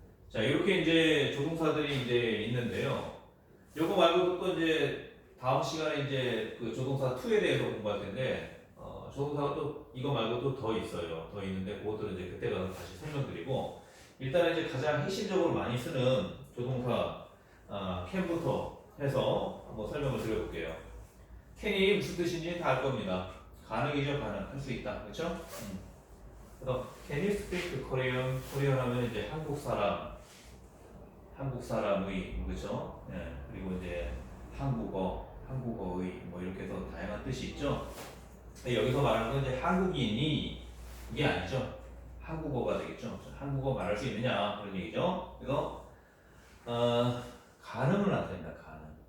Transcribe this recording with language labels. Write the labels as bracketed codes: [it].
[ko] 자, 이렇게 이제 조동사들이 이제 있는데요. 요거 말고도 또 이제 다음 시간에 이제 그 조동사 2에 대해서 공부할 텐데, 조동사가 또 이거 말고도 더 있어요. 더 있는데 그것들은 이제 그때 가서 다시 설명드리고, 일단 이제 가장 핵심적으로 많이 쓰는 조동사 can부터 해서 한번 설명을 드려볼게요. can이 무슨 뜻인지 다 알 겁니다. 가능이죠, 가능. 할 수 있다. 그렇죠? 그래서 [en] can you speak Korean? [ko] 코리안 하면 이제 한국 사람의, 그렇죠? 예, 그리고 이제 한국어의 뭐 이렇게 해서 다양한 뜻이 있죠. 여기서 말하는 건 이제 한국인이 이게 아니죠. 한국어가 되겠죠. 한국어 말할 수 있느냐 그런 얘기죠. 그래서 가능을 나타낸다. 가능.